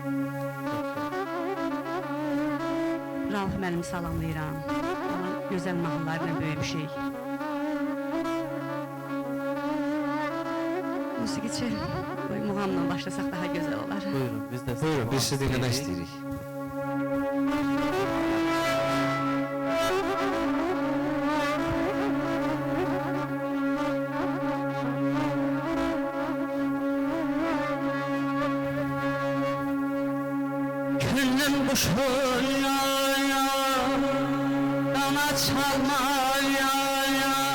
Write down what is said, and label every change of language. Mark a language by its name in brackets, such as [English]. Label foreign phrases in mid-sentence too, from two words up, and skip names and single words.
[Azerbaijani] Rauf müəllimi salamlayıram. Onun gözəl mahnılarla böyümüşük. Musiqiçi muğamla başlasaq daha gözəl olar. Buyurun, biz də Buyurun, biz sizi dinləmək istəyirik. [Turkish] Gönlüm kuşun ya ya, dana çalma ya ya,